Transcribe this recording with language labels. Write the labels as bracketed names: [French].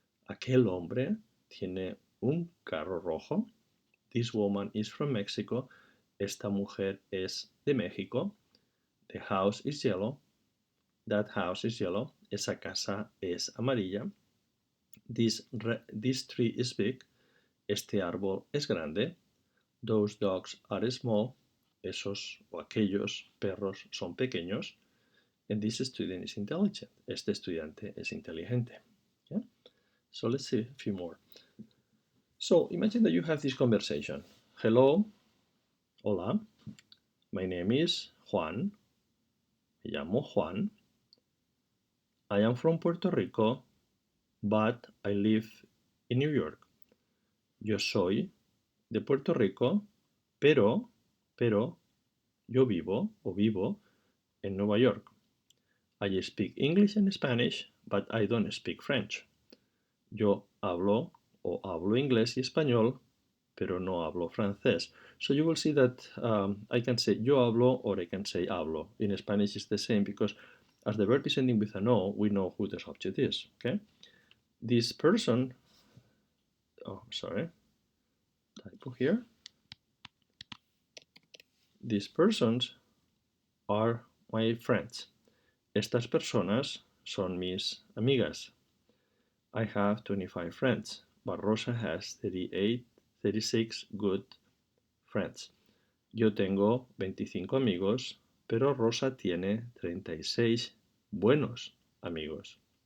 [Spanish] Aquel hombre tiene un carro rojo. [English] This woman is from Mexico. [Spanish] Esta mujer es de México. [English] The house is yellow. That house is yellow. [Spanish] Esa casa es amarilla. [English] This tree is big. [Spanish] Este árbol es grande. [English] Those dogs are small. [Spanish] Esos o aquellos perros son pequeños. [English] And this student is intelligent. [Spanish] Este estudiante es inteligente. [English] Yeah? So let's see a few more. So imagine that you have this conversation. Hello, hola, my name is Juan. [Spanish] Me llamo Juan. [English] I am from Puerto Rico, but I live in New York. [Spanish] Yo soy de Puerto Rico, pero yo vivo en Nueva York. [English] I speak English and Spanish, but I don't speak French. [Spanish] Yo hablo inglés y español, pero no hablo francés. [English] So you will see that I can say yo hablo or I can say hablo. In Spanish it's the same because as the verb is ending with an O, we know who the subject is, okay? This person, typo here. These persons are my friends. [Spanish] Estas personas son mis amigas. [English] I have 25 friends, but Rosa has 36 good friends. [Spanish] Yo tengo 25 amigos, pero Rosa tiene 36 buenos amigos.